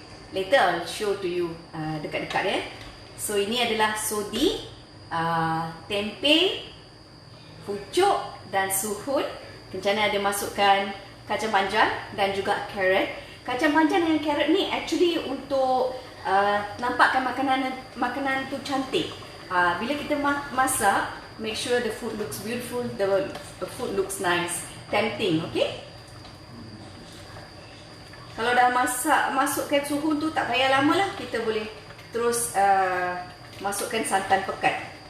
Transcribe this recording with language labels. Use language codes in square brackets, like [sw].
[en] Later I'll show to you [ms] dekat-dekat ya. So ini adalah Sothi, tempe, fuchok dan Sohun. Kenchana ada masukkan kacang panjang dan juga carrot. Kacang panjang dengan carrot ni actually untuk nampakkan makanan tu cantik. Bila kita masak, [en] make sure the food looks beautiful, the food looks nice, tempting, okay? [ms] Kalau dah masukkan Sohun tu tak payah lama lah, kita boleh terus masukkan santan pekat.